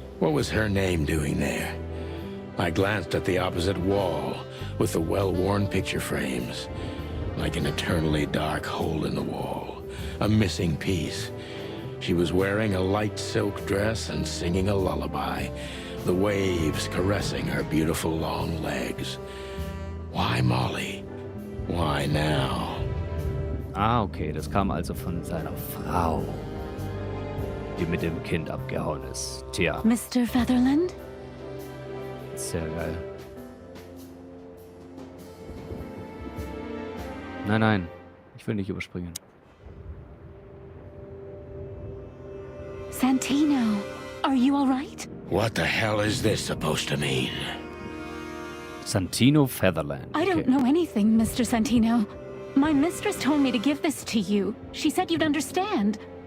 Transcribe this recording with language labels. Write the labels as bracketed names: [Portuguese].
[English] What was her name doing there? I glanced at the opposite wall with the well-worn picture frames. Like an eternally dark hole in the wall. A missing piece. She was wearing a light silk dress and singing a lullaby. The waves caressing her beautiful long legs. Why Molly? Why now? [German] Ah, okay, das kam also von seiner Frau, die mit dem Kind abgehauen ist. Tja, [English] Mr. Featherland? [German] sehr geil. Nein, nein, ich will nicht überspringen. [English] Santino, are you all right? What the hell is this supposed to mean? Santino Featherland. I don't know anything, Mr. Santino. My mistress told me to give this to you. She said you'd understand.